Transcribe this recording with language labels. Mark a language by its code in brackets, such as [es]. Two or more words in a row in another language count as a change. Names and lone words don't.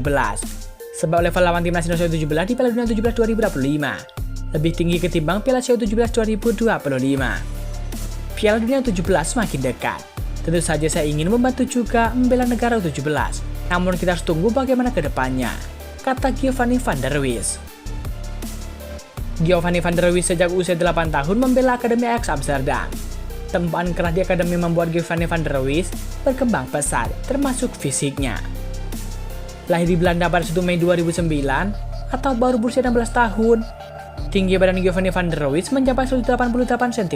[id] Sebab level lawan timnas Indonesia U17 di Piala Dunia U17 2025 lebih tinggi ketimbang Piala Asia U17 2025. Piala Dunia U17 semakin dekat. Tentu saja saya ingin membantu juga membela negara U17. Namun kita harus tunggu bagaimana ke depannya, kata Giovanni van der Wijs. Giovanni van der Wijs sejak usia 8 tahun membela Akademi Ajax Amsterdam. Tempaan keras di akademi membuat Giovanni van der Wijs berkembang pesat, termasuk fisiknya. Lahir di Belanda pada 1 Mei 2009 atau baru berusia 16 tahun, tinggi badan Giovanni van der Wijs mencapai 188 cm.